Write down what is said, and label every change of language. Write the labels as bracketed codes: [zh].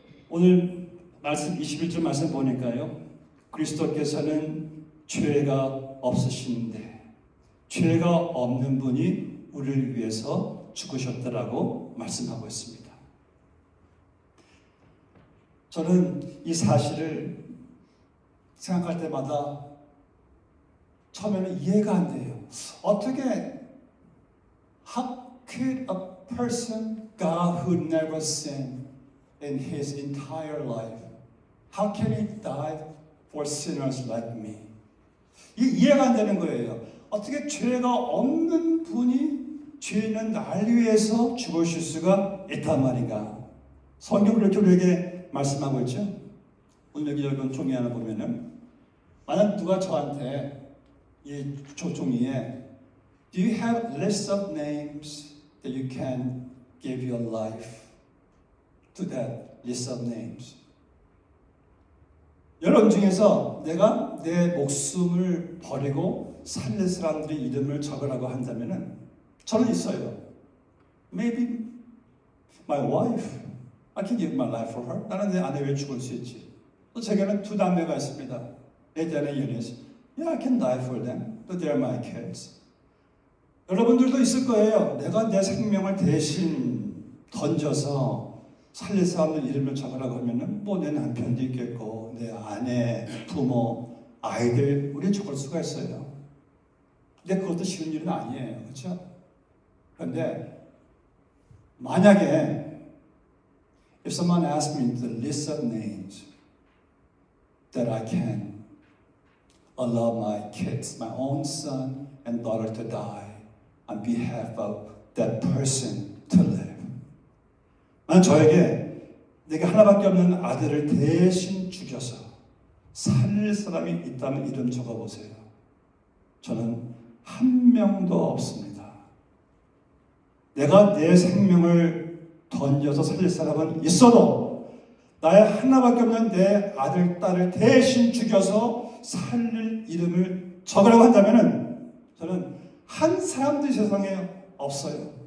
[ko] 오늘 말씀 21절 말씀 보니까요. 그리스도께서는 죄가 없으신데 죄가 없는 분이 우리를 위해서 죽으셨다라고 말씀하고 있습니다. 저는 이 사실을 생각할 때마다 처음에는 이해가 안 돼요. 어떻게 [en] How could a person, God who never sinned in his entire life, how can he die for sinners like me? [ko] 이해가 안 되는 거예요. 어떻게 죄가 없는 분이 죄 있는 날 위해서 죽으실 수가 있단 말인가? 성경을 이렇게 우리에게 말씀하고 있죠. 오늘 여기 여러분 종이 하나 보면은 만약 누가 저한테 이 종이에 [en] Do you have a list of names that you can give your life to that list of names? [ko] 여러분 중에서 내가 내 목숨을 버리고 살릴 사람들의 이름을 적으라고 한다면은 저는 있어요. [en] Maybe my wife. I can give my life for her. [ko] 나는 내 아내 왜 죽을 수 있지? 또 제게는 두 남매가 있습니다. [en] 에디아나 유니스. Yeah, I can die for them. But they're my kids. [ko] 여러분들도 있을 거예요. 내가 내 생명을 대신 던져서 살릴 사람들 이름을 적으라고 하면은 뭐 내 남편도 있겠고 내 아내, 부모, 아이들 우리 적을 수가 있어요. 근데 그것도 쉬운 일은 아니에요. 그렇죠? 그런데 만약에 [en] if someone asks me the list of names that I can allow my kids, my own son and daughter to die on behalf of that person to live. [ko] 난 저에게 내가 하나밖에 없는 아들을 대신 죽여서 살릴 사람이 있다면 이름 적어보세요. 저는 한 명도 없습니다. 내가 내 생명을 던져서 살릴 사람은 있어도 나의 하나밖에 없는 내 아들, 딸을 대신 죽여서 살릴 이름을 적으라고 한다면 저는 한 사람도 세상에 없어요.